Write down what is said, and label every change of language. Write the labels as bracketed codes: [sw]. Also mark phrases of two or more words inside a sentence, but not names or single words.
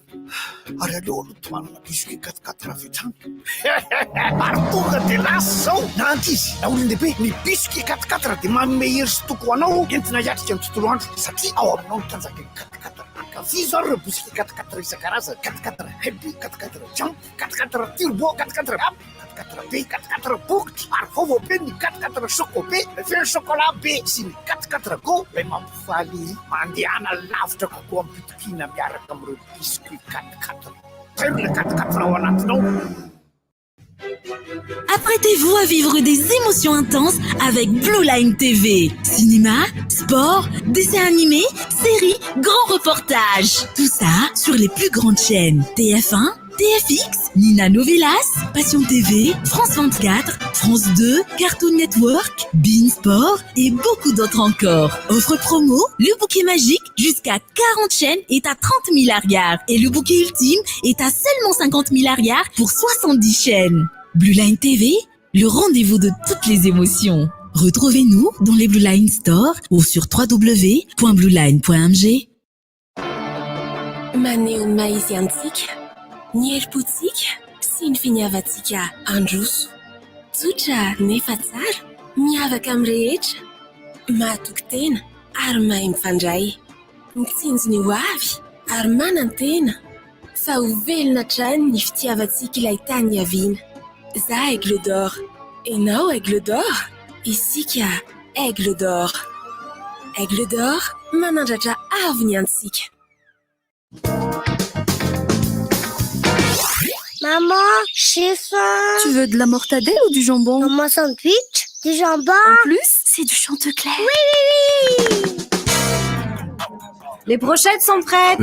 [mg] Ary aleo aloha manana biscuit 4 avy hatrany. Ary tonga dia lasa zao. Na ankizy, na olon-dehibe, ny biscuit 4 dia manome hery sy toko anao entina hiatrika ny tontolo andro satria ao aminao ny tanjaka ny 4. Ankafy zao ireo biscuit 4 isan-karazany. 4 happy, 4 jump, 4 turbo, 4 up, 4 be, 4 bokotra. Ary vaovao be ny 4 choco be, feno chocolat be sy ny 4 go ilay mampifaly mandehana lavitra kokoa amin'ny pitokina miaraka amin'ireo biscuit 4. Tairona 4 ao anatinao. [fr] Apprêtez-vous à vivre des émotions intenses avec Blue Line TV. Cinéma, sport, dessins animés, séries, grands reportages. Tout ça sur les plus grandes chaînes. TF1, TFX, Nina Novelas, Passion TV, France 24, France 2, Cartoon Network, Bein Sport et beaucoup d'autres encore. Offre promo, le bouquet magique jusqu'à 40 chaînes est à 30 milliards et le bouquet ultime est à seulement 50 milliards pour 70 chaînes. Blue Line TV, le rendez-vous de toutes les émotions. Retrouvez-nous dans les Blue Line Store ou sur www.blueline.mg. [mg] Maneho ny maha-izy antsika, ny herim-potsika sy ny finiavantsika androso. Tsotra nefa tsara, miavaka amin'ny rehetra, mahatoky tena ary mahay mifandray. Mitsinjo ny ho avy ary manan-tena, fa ho velona hatrany ny fitiavantsika ilay tany aviana. Za Aigle d'or, enao Aigle d'or, isika Aigle d'or. Aigle d'or, manandratra avy ny antsika. [fr] Maman, j'ai faim. Tu veux de la mortadelle ou du jambon? Maman, sandwich, du jambon. En plus, c'est du Chantecler. Oui. Les brochettes sont prêtes.